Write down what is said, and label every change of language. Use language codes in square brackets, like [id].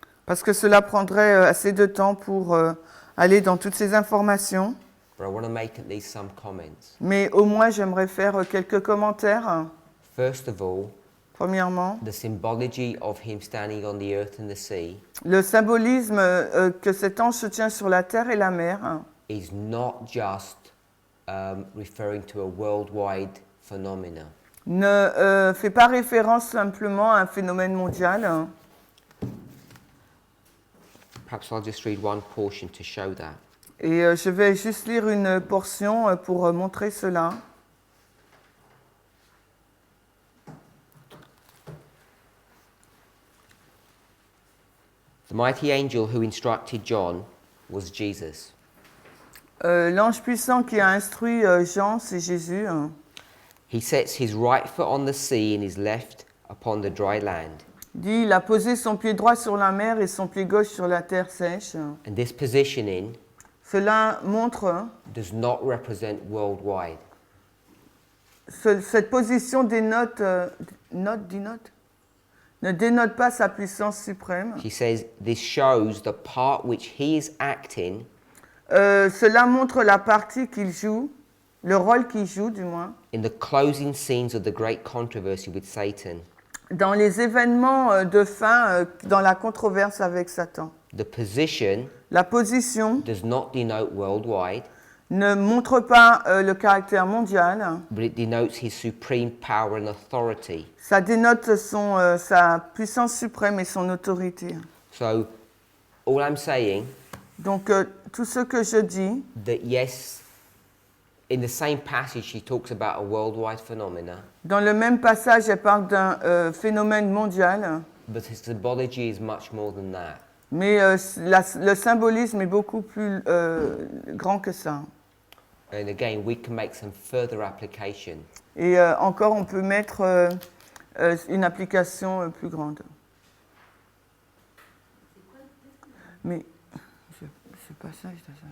[fr] Parce que cela prendrait assez de temps pour aller dans toutes ces informations. [en] But I want to make at least some comments. [fr] Mais au moins, j'aimerais faire quelques commentaires. [en] First of all, [fr] Premièrement, [en] the symbology of him standing on the earth and the sea [fr] le symbolisme que cet ange se tient sur la terre et la mer [en] is not just referring to a worldwide phenomena. [fr] ne fait pas référence simplement à un phénomène mondial. [en] Perhaps I'll just read one portion to show that. [fr] Et je vais juste lire une portion pour montrer cela. [en] The mighty angel who instructed John was Jesus. [fr] L'ange puissant qui a instruit Jean, c'est Jésus. [en] He sets his right foot on the sea and his left upon the dry land. [fr] Dit, il a posé son pied droit sur la mer et son pied gauche sur la terre sèche. [en] And this positioning [fr] Cela montre, [en] does not represent worldwide. [fr] cette position dénote, ne dénote pas sa puissance suprême. [en] He says this shows the part which he is acting [fr] Cela montre la partie qu'il joue, le rôle qu'il joue du moins, [en] in the closing scenes of the great controversy with Satan. [fr] dans les événements de fin, dans la controverse avec Satan. [en] The position [fr] La position [en] does not denote worldwide. [fr] ne montre pas le caractère mondial. [en] but it denotes his supreme power and authority. [fr] Ça dénote sa puissance suprême et son autorité. [en] So, all I'm saying, [fr] Donc, tout ce que je dis, [en] that yes, in the same passage, he talks about a worldwide phenomena, [fr] dans le même passage, elle parle d'un phénomène mondial, [en] but his symbology is much more than that. [fr] mais le symbolisme est beaucoup plus grand que ça. [en] And again, we can make some further application. [fr] Et encore, on peut mettre une application plus grande. Mais, c'est pas ça, je dois ça.